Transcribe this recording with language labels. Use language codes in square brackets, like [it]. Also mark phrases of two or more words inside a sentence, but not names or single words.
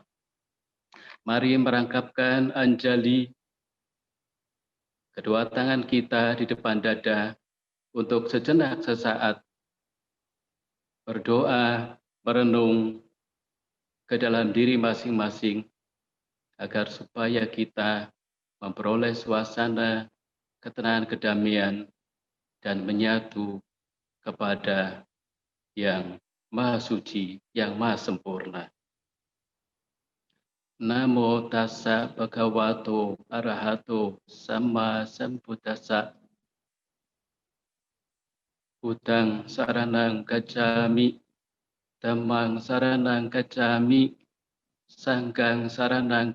[id] Mari merangkapkan Anjali, kedua tangan kita di depan dada, untuk sejenak sesaat berdoa, merenung ke dalam diri masing-masing, agar supaya kita memperoleh suasana ketenangan, kedamaian, dan menyatu kepada yang Maha Suci, yang Maha Sempurna. [pi] Namo tassa bhagavato arahato sama sambuddhassa. Buddhang saranang gacchami, dhammang saranang gacchami, sanghang saranang